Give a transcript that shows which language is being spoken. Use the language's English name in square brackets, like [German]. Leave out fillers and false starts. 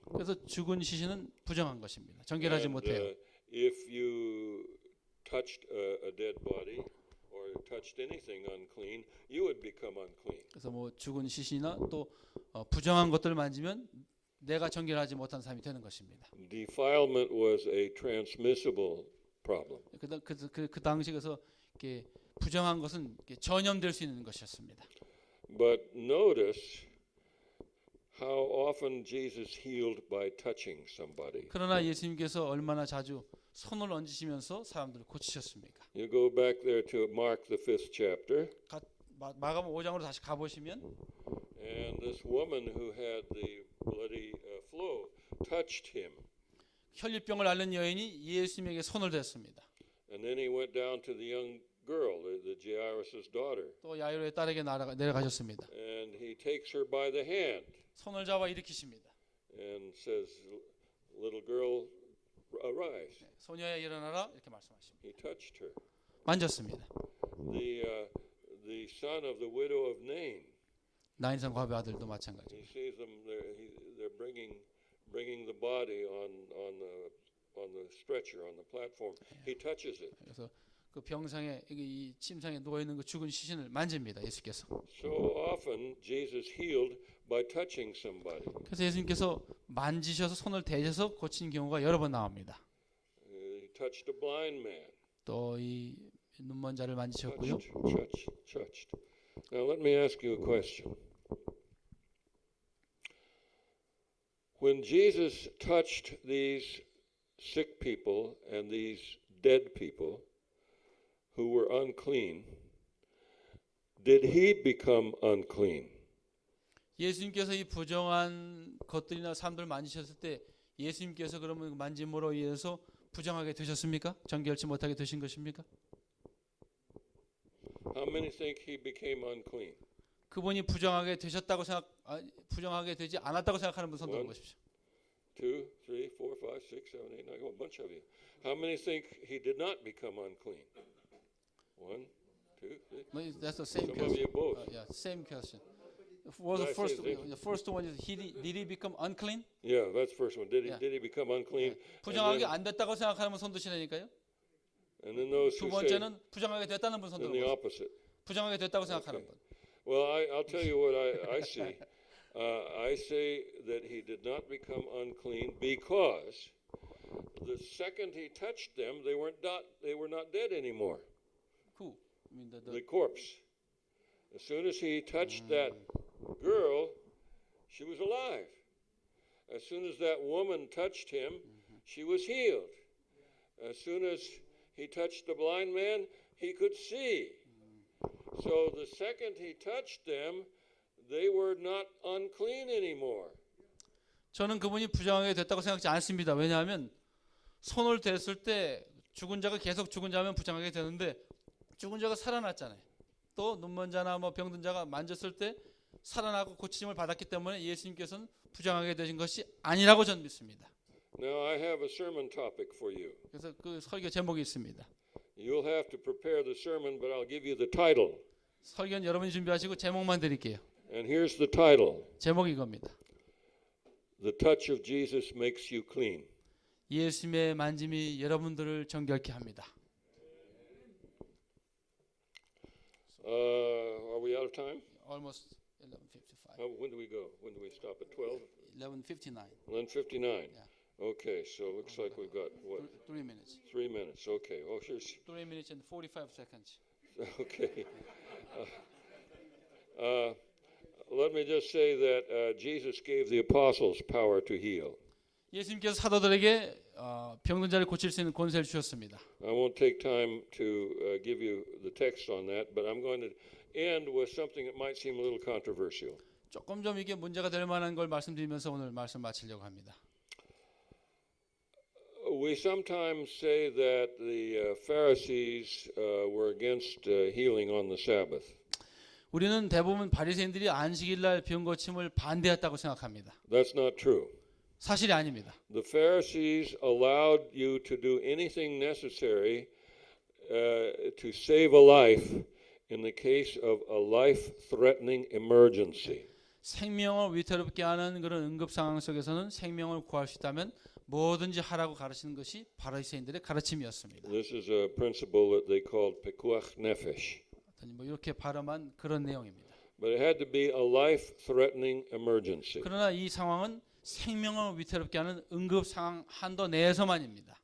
[Korean] 그래서 죽은 시신은 부정한 것입니다. 정결하지 못해요. [English] If you touched a dead body or touched anything unclean, you would become unclean. [Korean] 그래서 뭐 죽은 시신이나 또 부정한 것들을 만지면 내가 정결하지 못한 사람이 되는 것입니다. [English] Defilement was a transmissible problem. [Korean] 그 당시 그래서 이렇게 부정한 것은 이렇게 전염될 수 있는 것이었습니다. [English] But notice how often Jesus healed by touching somebody. [Korean] 그러나 예수님께서 얼마나 자주 손을 얹으시면서 사람들을 고치셨습니까? [English] You go back there to Mark the 5th chapter. [Korean] 마가복음 5장으로 다시 가 보시면 [English] And this woman who had the bloody flow touched him. [Korean] 혈류병을 앓는 여인이 예수님에게 손을 댔습니다. [English] And then he went down to the young girl, the Jairus' daughter. [Korean] 또 야이로의 딸에게 내려가셨습니다. [English] And he takes her by the hand [Korean] 손을 잡아 일으키십니다. [English] and says, "Little girl, arise." [Korean] 소녀야 일어나라 이렇게 말씀하십니다. [English] He touched her. [Korean] 만졌습니다. [English] The son of the widow of Nain. [Korean] 나인성 과부의 아들도 마찬가지. [English] He sees them. They're bringing the body on the stretcher on the platform. He touches it. [Korean] 그래서 그 병상에 이 침상에 누워 있는 그 죽은 시신을 만집니다. 예수께서. [English] So often Jesus healed by touching somebody. [Korean] 그래서 예수님께서 만지셔서 손을 대셔서 고친 경우가 여러 번 나옵니다. [English] He touched a blind man. [Korean] 또 이 눈먼 자를 만지셨고요. [English] Touched. Now let me ask you a question. When Jesus touched these sick people and these dead people who were unclean, did he become unclean? [Korean] 예수님께서 이 부정한 것들이나 사람들 만지셨을 때 예수님께서 그러면 만짐으로 인해서 부정하게 되셨습니까? 정결치 못하게 되신 것입니까? [English] How many think he became unclean? [Korean] 그분이 부정하게 되셨다고 부정하게 되지 않았다고 생각하는 분 손 들어 보십시오. [English] 2, 3, 4, 5, 6, 7, 8, 9, a bunch of you. How many think he did not become unclean? 1, 2, 3. That's the same Some question. of you both. Yeah, same question. The first one is did he become unclean? Yeah, that's the first one. Did he become unclean? [Korean] 부정하게 안 됐다고 생각하는 분 손 드시라니까요. [English] And then those [Korean] 두 [English] who say [Korean] 번째는 부정하게 됐다는 분 손 [English] then the [Korean] 들어. [English] opposite. [Korean] 부정하게 됐다고 생각하는 분. [English] Well, I'll tell you what I see. I say that he did not become unclean because the second he touched them, they were not dead anymore. Who? I mean The corpse. As soon as he touched that girl, she was alive. As soon as that woman touched him, she was healed. As soon as he touched the blind man, he could see. So the second he touched them, they were not unclean anymore. [Korean] 저는 그분이 부정하게 됐다고 생각지 않습니다. 왜냐하면 손을 댔을 때 죽은 자가 계속 죽은 자면 부정하게 되는데 죽은 자가 살아났잖아요. 또 눈먼 자나 뭐 병든 자가 만졌을 때 살아나고 고침을 받았기 때문에 예수님께서는 부정하게 되신 것이 아니라고 저는 믿습니다. [English] Now I have a sermon topic for you. [Korean] 그래서 그 설교 제목이 있습니다. [English] You'll have to prepare the sermon, but I'll give you the title. [Korean] 설교는 여러분이 준비하시고 제목만 드릴게요. [English] And here's the title. [Korean] 제목이 이겁니다. [English] The touch of Jesus makes you clean. [Korean] 예수님의 만짐이 여러분들을 정결케 합니다. [English] Are we out of time? Almost 11:55. When do we go? When do we stop at 12? 11:59. 11:59. Yeah. Okay, so it looks like we've got, what, 3 minutes. 3 minutes. Okay, oh, here's, 3 minutes and 45 seconds. okay. Let me just say that Jesus gave the apostles power to heal. [Korean] 예수님께서 사도들에게 병든 자를 고칠 수 있는 권세를 주셨습니다. [English] I won't take time to give you the text on that, but I'm going to end with something that might seem a little controversial. [Korean] 조금 좀 이게 문제가 될 만한 걸 말씀드리면서 오늘 말씀 마치려고 합니다. [English] We sometimes say that the Pharisees were against healing on the Sabbath. [Korean] 우리는 대부분 바리새인들이 안식일 날 병 고침을 반대했다고 생각합니다. [English] That's not true. [Korean] 사실이 아닙니다. [English] The Pharisees allowed you to do anything necessary to save a life in the case of a life-threatening emergency. [Korean] 생명을 위태롭게 하는 그런 응급 상황 속에서는 생명을 구할 수 있다면 뭐든지 하라고 가르치는 것이 바리새인들의 가르침이었습니다. [English] This is a principle that they called pekuach nefesh. [Korean] 뭐 이렇게 발음한 그런 내용입니다. [English] But it had to be a life-threatening emergency. [Korean] 그러나 이 상황은 생명을 위태롭게 하는 응급 상황 한도 내에서만입니다.